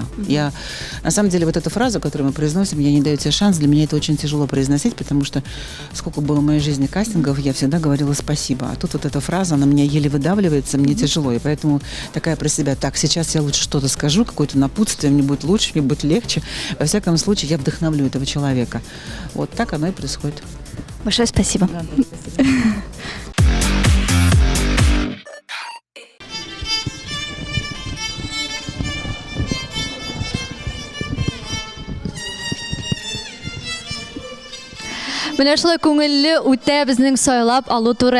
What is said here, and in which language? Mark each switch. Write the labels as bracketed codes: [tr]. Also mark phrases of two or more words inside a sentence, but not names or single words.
[ru] Я, на самом деле, вот эту фразу, которую мы произносим, «я не даю тебе шанс», для меня это очень тяжело произносить, потому что сколько было в моей жизни кастингов, я всегда говорила спасибо. А тут вот эта фраза, она меня еле выдавливается, мне тяжело. И поэтому такая про себя, так, сейчас я лучше что-то скажу, какое-то напутствие, мне будет лучше, мне будет легче. Во всяком случае, я вдохновлю этого человека. Вот так оно и происходит. Большое спасибо. Да, спасибо. [tt] Менә шулай күңелле үтә безнең сайлап алу туры.